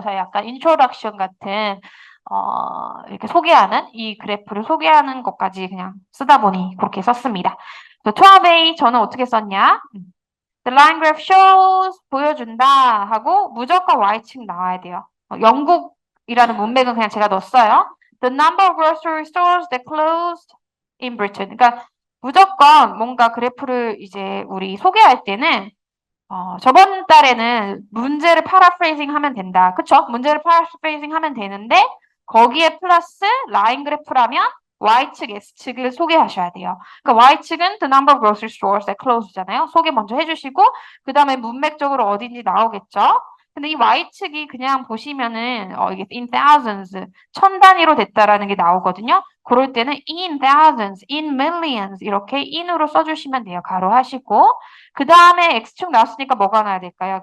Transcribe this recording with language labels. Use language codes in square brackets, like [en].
[ko] 그래서 약간 인트로덕션 같은 이렇게 소개하는 이 그래프를 소개하는 것까지 그냥 쓰다 보니 그렇게 썼습니다. 12A 저는 어떻게 썼냐? [en] The line graph shows [ko] 보여준다 하고 무조건 Y축 나와야 돼요. 영국이라는 문맥은 그냥 제가 넣었어요. [en] The number of grocery stores that closed in Britain. [ko] 그러니까 무조건 뭔가 그래프를 이제 우리 소개할 때는 저번 달에는 문제를 파라프레이징 하면 된다. 그쵸? 문제를 파라프레이징 하면 되는데 거기에 플러스 라인 그래프라면 Y축, X축을 소개하셔야 돼요. 그러니까 Y축은 [en] the number of grocery stores that closed [ko] 잖아요. 소개 먼저 해주시고 그 다음에 문맥적으로 어딘지 나오겠죠? 근데 이 Y축이 그냥 보시면은 이게 in thousands, 1000단위로 됐다라는 게 나오거든요. 그럴 때는 [en] in thousands, in millions [ko] 이렇게 in으로 써주시면 돼요. 가로 하시고 그 다음에 X축 나왔으니까 뭐가 나와야 될까요?